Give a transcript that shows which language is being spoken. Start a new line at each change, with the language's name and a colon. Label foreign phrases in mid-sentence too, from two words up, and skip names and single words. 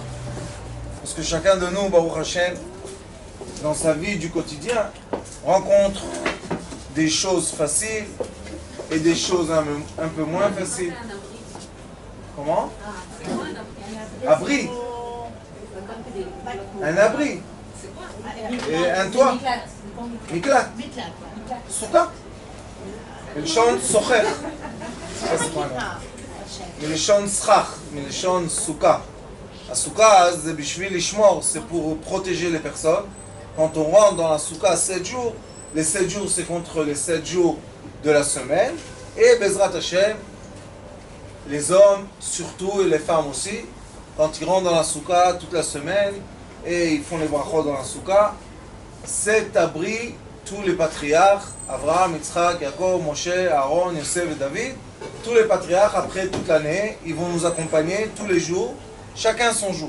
French: Parce que chacun de nous,
Hebrew: ברוך השם,
French: dans sa vie du quotidien, rencontre des choses faciles et des choses un peu moins faciles. Comment? Abri. Un abri. Et un toit.
Hebrew: מקלט. סוכה. מלשון סוחר. מלשון סכך, מלשון סוכה. הסוכה זה בשביל לשמור,
French: c'est pour protéger les personnes. Quand on rentre dans la soukha 7 jours, les 7 jours c'est contre les 7 jours de la semaine. Et
Hebrew: בעזרת השם,
French: les hommes surtout et les femmes aussi, quand ils rentrent dans la soukha toute la semaine et ils font les brachot dans la soukha, cet abri, tous les patriarches, Abraham, Yitzhak, Yaakov, Moshe, Aaron, Yosef et David, tous les patriarches après toute l'année, ils vont nous accompagner tous les jours, chacun son jour.